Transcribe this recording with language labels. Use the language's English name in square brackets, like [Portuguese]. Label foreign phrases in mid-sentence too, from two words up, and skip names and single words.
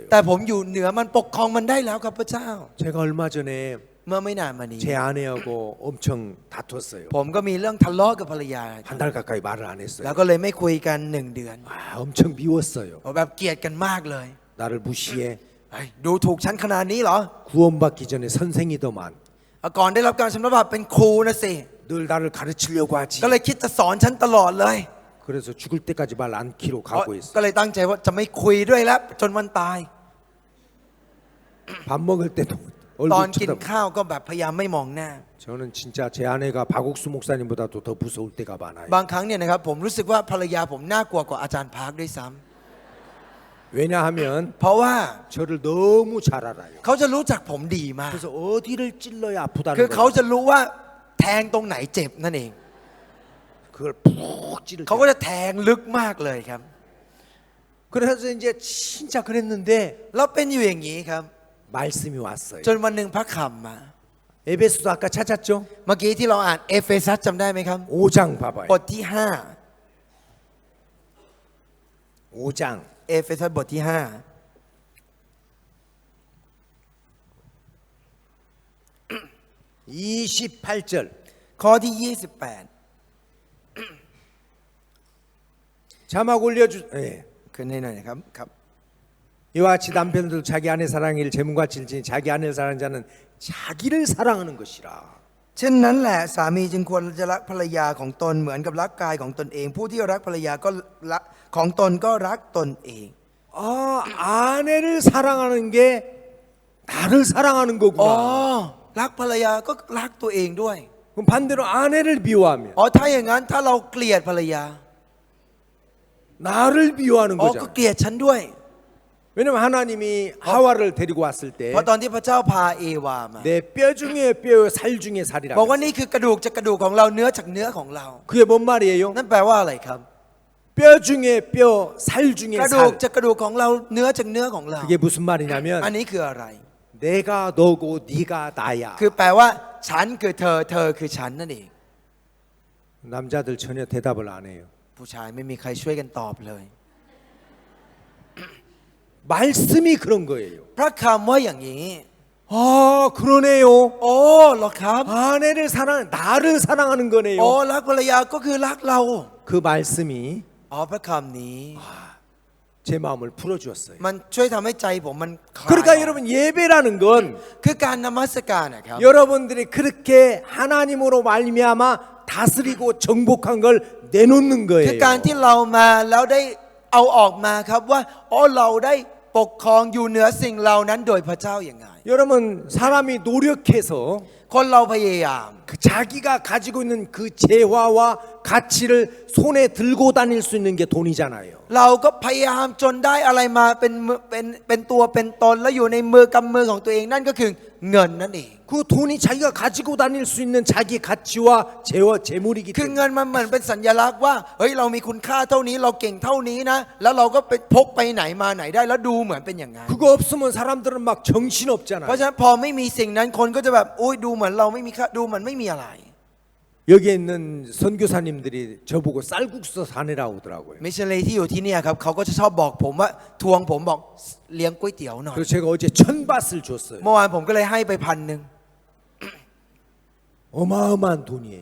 [Thai] แต่ผมอยู่เหนือมันปกครองมันได้แล้วครับพระเจ้า [Korean] 제가 얼마 전에 [Thai] เมื่อไม่นานมานี้ [Korean] 제 아내하고 엄청 다퉜어요. [Thai] ผมก็มีเรื่องทะเลาะกับภรรยา [Korean] 한 달 가까이 말을 안 [Thai] แล้ว [Korean] 했어요. [Thai] ก็เลยไม่คุยกัน1 เดือน [Korean] 엄청 미웠어요. [Thai] แบบเกลียดกันมากเลย [Korean] 나를 무시해. [Thai] เฮ้ยดูถูกฉันขนาดนี้เหรอ [Korean] 구원받기 전에 선생이더만. [Thai] ก่อนได้รับการสำรับเป็นครูนะสิ [Korean] 늘 나를 가르치려고 하지. [Thai] ก็เลยคิดจะสอนฉันตลอดเลย [Korean] 그래서 죽을 때까지 말 안 키로 가고 있어. [Thai] ก็เลยตั้งใจว่าจะไม่คุยด้วยแล้วจนวันตาย [Korean] 밥 먹을 때도 [Thai] ตอน [Korean] 얼굴 [Thai] กิน [Korean] 쳐다보. [Thai] ข้าวก็แบบพยายามไม่มองหน้า [Korean] 저는 진짜 제 아내가 박옥수 목사님보다도 더 무서울 때가 많아요. [Thai] บางครั้งเนี่ยนะครับผมรู้สึกว่าภรรยาผมน่ากลัวกว่าอาจารย์พาร์คด้วยซ้ำ [Korean] 왜냐하면 [Thai] เพราะว่า [Korean] 저를 너무 잘 알아요. [Thai] เขาจะรู้จักผมดีมาก [Korean] 그래서 어디를 찔러야 아프다는 [Thai] คือเขา [Korean] 걸 [Thai] จะรู้ว่าแทงตรงไหนเจ็บนั่นเอง [Korean] 그걸 푹 찌를 [Thai] เขาก็ [Korean] 때. [Thai] จะแทงลึกมากเลยครับ [Korean] 그래서 이제 진짜 그랬는데 [Thai] แล้วเป็นอยู่อย่างนี้ครับ [Korean] 말씀이 왔어요. [Thai] จนวันหนึ่งพระคำมา [Korean] 에베소도 아까 찾았죠? [Thai] เมื่อกี้ที่เราอ่านเอเฟซัสจำได้ไหมครับ [Korean] 5장 봐봐요. [Thai] บทที่ [Korean] 5장 [Thai] 5เอเฟซัสบทที่ [Korean] 28절 [Thai] 5ข้อที่ [Korean] 자막 올려주. 예. [Thai] 28 ขึ้นให้หน่อยนะครับครับ [Korean] 이와 같이 남편들 자기 아내 사랑일 재물과 질진 자기 아내를 사랑하는 자는 자기를 사랑하는 것이라. [Thai] เช่นนั้นแหละสามีจึงควรจะรักภรรยาของตนเหมือนกับรักกายของตนเอง ผู้ที่รักภรรยาก็รักของตนก็รักตนเอง [Korean] 아, 아내를 사랑하는 게 나를 사랑하는 [Thai] อ๋อ [Korean] 거구나. [Thai] รักภรรยาก็รักตัวเองด้วย [Korean] 그럼 반대로 아내를 미워하면 [Thai] อ๋อถ้าอย่างนั้นถ้าเราเกลียดภรรยา [Korean] 나를 미워하는 [Thai] อ๋อก็ [Korean] 거잖아. [Thai] เกลียดฉันด้วย [Korean] 왜냐면 하나님이 하와를 데리고 왔을 때 [Thai] เพราะตอนที่พระเจ้าพาเอวามา [Korean] 내 뼈 중에 뼈, 살 중에 [Thai] บอก [Korean] 살이라고. [Thai] ว่านี่คือกระดูกจากกระดูกของเราเนื้อจากเนื้อของเรา [Korean] 그게 뭔 말이에요? [Thai] นั่นแปลว่าอะไรครับ [Korean] 뼈 중에 뼈, 살 중에 [Thai] กระดูก [Korean] 살. [Thai] จากกระดูกของเราเนื้อจากเนื้อของเรา [Korean] 그게 무슨 [Thai] อัน [Korean] 말이냐면 [Thai] นี้คืออะไร [Korean] 내가 너고 네가 나야. [Thai] คือแปลว่าฉันคือเธอเธอคือฉันนั่นเอง [Korean] 남자들 전혀 대답을 안 해요. [Thai] ผู้ชายไม่มีใครช่วยกันตอบเลย [Korean] 말씀이 그런 거예요. [Thai] พระคำว่าอย่างนี้ [Korean] 아, 그러네요. [Thai] โอ้เหรอครับ [Korean] 아내를 사랑, 나를 사랑하는 [Thai] โอ้ [Korean] 거네요. [Thai] รักภรรยาก็คือรักเรา [Korean] 그 말씀이 [Thai] อ๋อพระคำนี้ [Korean] 제 마음을 풀어주었어요. [Thai] มันช่วยทำให้ใจผมมันคลาย [Korean] 그러니까 여러분 예배라는 건 [Thai] คือการนมัสการนะครับ [Korean] 여러분들이 그렇게 하나님으로 말미암아 다스리고 정복한 걸 내놓는 [Thai] คือ [Korean] 거예요. [Thai] การที่เรามาแล้วได้เอาออกมาครับว่าอ๋อเราได้ปกครองอยู่เหนือสิ่งเหล่านั้นโดยพระเจ้าอย่างไง [Korean] 여러분 사람이 노력해서 [Thai] คนเราพยายาม [Korean] 그 자기가 가지고 있는 그 재화와 가치를 손에 들고 다닐 수 있는 게 돈이잖아요. [Thai] เราก็พยายามจนได้อะไรมาเป็นตัวเป็นตนแล้วอยู่ในมือกำมือของตัวเองนั่นก็คือเงินนั่นเอง [Korean] 그 돈이 자기가 가지고 다닐 수 있는 자기 가치와 재물이기 [Thai] คือ [Korean] 때문에 [Thai] เงินมันเหมือนเป็นสัญลักษณ์ว่าเฮ้ยเรามีคุณค่าเท่านี้เราเก่งเท่านี้นะแล้วเราก็ไปพกไปไหนมาไหนได้แล้วดูเหมือนเป็นอย่างนั้น [Korean] 그거 없으면 사람들은 막 정신 [Thai] เพราะ [Korean] 없잖아요. [Thai] ฉะนั้นพอไม่มีสิ่งนั้นคนก็จะแบบโอ้ยดูเหมือนเราไม่มีค่าดูเหมือนไม่มีอะไร [Korean] 여기에 있는 선교사님들이 저보고 쌀국수 사내라고 하더라고요. [Thai] มิชชันนารีที่อยู่ที่เนี่ยครับเขาก็จะชอบบอกผมว่าทวงผมบอกเลี้ยงก๋วยเตี๋ยวหน่อย [Korean] 그래서 제가 어제 1,000밭을 줬어요. [Thai] เมื่อวานผมก็เลยให้ไป1,000 [Korean] 어마어마한 돈이에요.